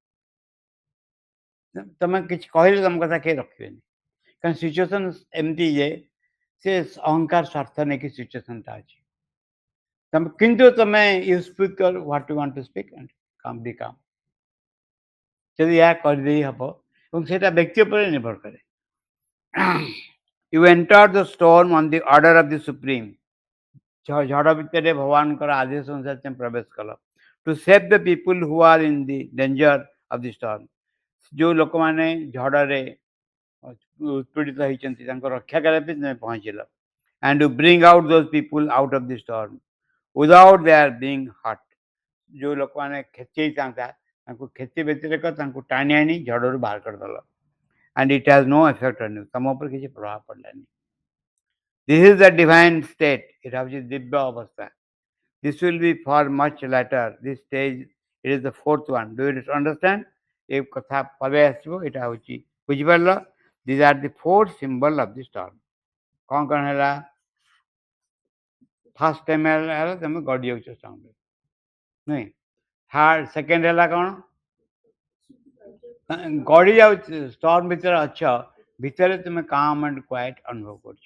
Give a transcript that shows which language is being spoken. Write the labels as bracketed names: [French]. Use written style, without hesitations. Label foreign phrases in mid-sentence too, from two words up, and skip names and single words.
[Odia] ତୁମେ କିଛି କହିଲେ ତୁମ କଥା କେହି ରଖିବେନି, କାରଣ ସିଚୁଏସନ୍ ଏମିତି ଯେ ସେ ଅହଙ୍କାର ସ୍ୱାର୍ଥ ନେଇକି ସିଚୁଏସନ୍ଟା ଅଛି. କିନ୍ତୁ ତୁମେ [English] you speak what you want to speak and calm be calm. [Odia] ଯଦି ଏହା କରିଦେଇ ହେବ ଏବଂ ସେଇଟା ବ୍ୟକ୍ତି ଉପରେ ନିର୍ଭର କରେ. [English] You enter the storm on the order of the Supreme. [Odia] ଝଡ଼ ଭିତରେ ଭଗବାନଙ୍କର ଆଦେଶ ଅନୁସାରେ ତୁମେ ପ୍ରବେଶ କଲ. [English] To save the people who are in the danger of the storm. [Odia] ଯେଉଁ ଲୋକମାନେ ଝଡ଼ରେ ଉତ୍ପୀଡ଼ିତ ହେଇଛନ୍ତି ତାଙ୍କୁ ରକ୍ଷା କରିବା ପାଇଁ ତୁମେ ପହଞ୍ଚିଲ. [English] And to bring out those people out of the storm without their being hurt. [Odia] ଯେଉଁ ଲୋକମାନେ କ୍ଷତି ହେଇଥାନ୍ତା ତାଙ୍କୁ କ୍ଷତି ବ୍ୟତିରେକ ତାଙ୍କୁ ଟାଣି ଆଣି ଝଡ଼ରୁ ବାହାର କରିଦେଲ. [English] And it has no effect on you. [Odia] ତମ ଉପରେ କିଛି ପ୍ରଭାବ ପଡ଼ିଲାନି. [English] This is the divine state. [Odia] ଏଇଟା ହେଉଛି ଦିବ୍ୟ ଅବସ୍ଥା. [English] This will be for much later. This stage, it is the fourth one. Do you understand? [Odia] ଏ କଥା ପରେ ଆସିବ। ଏଇଟା ହେଉଛି ବୁଝିପାରିଲ? [English] These are the 4 symbol of the storm. [Odia] କ'ଣ ହେଲା? [English] first time [Odia] ହେଲା ତମେ ଗଡ଼ି ଯାଉଛ ଷ୍ଟର୍ମରେ, ନୁହେଁ? ସେକେଣ୍ଡ ହେଲା କ'ଣ? ଗଡ଼ି ଯାଉଛ, ଷ୍ଟର୍ମ ଭିତରେ ଅଛ, ଭିତରେ ତୁମେ [English] calm and quiet [Odia] ଅନୁଭବ କରୁଛ।